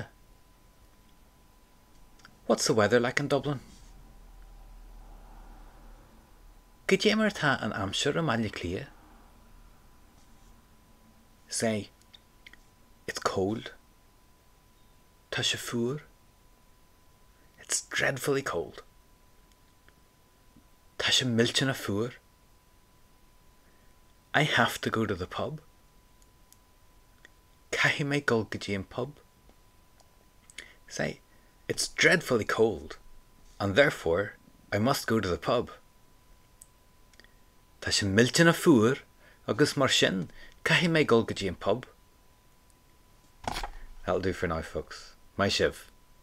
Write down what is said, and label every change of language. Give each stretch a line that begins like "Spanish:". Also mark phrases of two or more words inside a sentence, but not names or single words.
English: What's the weather like in Dublin? Kajamar Ta in Hampshire and Malaclia. Say, it's cold.
Irish: Ta sé fuar.
English: It's dreadfully cold.
Irish: Ta sé millteanach fuar.
English: I have to go to the pub.
Irish: Caithfidh mé gul go dtí an pub.
English: Say, it's dreadfully cold, and therefore I must go to the pub.
Irish: Tá sé millteanach fuar, agus mar sin, caithfidh mé gul go dtí an pub.
English: That'll do for now, folks. My Shiv.